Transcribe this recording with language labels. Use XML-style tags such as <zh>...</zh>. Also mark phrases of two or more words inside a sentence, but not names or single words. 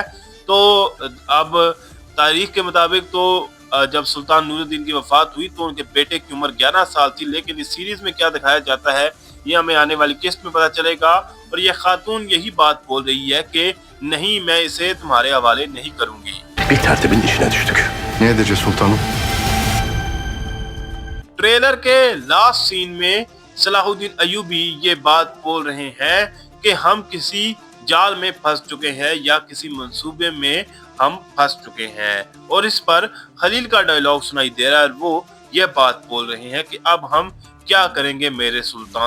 <hi>तो अब तारीख के मुताबिक तो जब सुल्तान नूरुद्दीन की वफात हुई तो उनके बेटे की उम्र 11 साल थी, लेकिन इस सीरीज में क्या दिखाया जाता है ये हमें आने वाली किस्त में पता चलेगा। और ये खातून यही बात बोल रही है कि नहीं, मैं इसे तुम्हारे हवाले नहीं करूंगी।</hi> <tr>Bir tertibin işine düştük. Ne edeceğiz sultanım?</tr> <hi>ट्रेलर के लास्ट सीन में सलाहुद्दीन अयूबी ये बात बोल रहे हैं कि हम किसी जाल में फंस चुके हैं या किसी मंसूबे में हम फंस चुके हैं। और इस पर खलील का डायलॉग सुनाई दे रहा है और वो ये बात बोल रहे हैं कि अब हम क्या करेंगे मेरे सुल्तान।</hi>